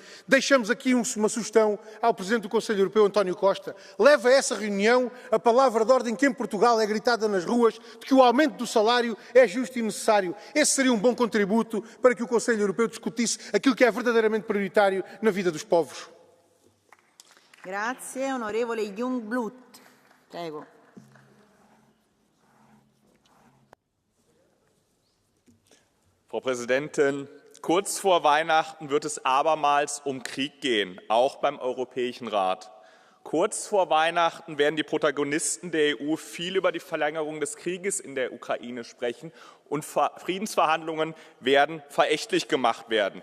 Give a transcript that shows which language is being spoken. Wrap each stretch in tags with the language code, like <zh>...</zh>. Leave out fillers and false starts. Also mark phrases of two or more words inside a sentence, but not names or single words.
<pt>Deixamos aqui uma sugestão ao Presidente do Conselho Europeu, António Costa. Leve a essa reunião a palavra de ordem que em Portugal é gritada nas ruas de que o aumento do salário é justo e necessário. Esse seria um bom contributo para que o Conselho Europeu discutisse aquilo que é verdadeiramente prioritário na vida dos povos.</pt> <it>Grazie, onorevole Jungblut. Prego.</it> <de>Frau Präsidentin, kurz vor Weihnachten wird es abermals um Krieg gehen, auch beim Europäischen Rat. Kurz vor Weihnachten werden die Protagonisten der EU viel über die Verlängerung des Krieges in der Ukraine sprechen und Friedensverhandlungen werden verächtlich gemacht werden.</de>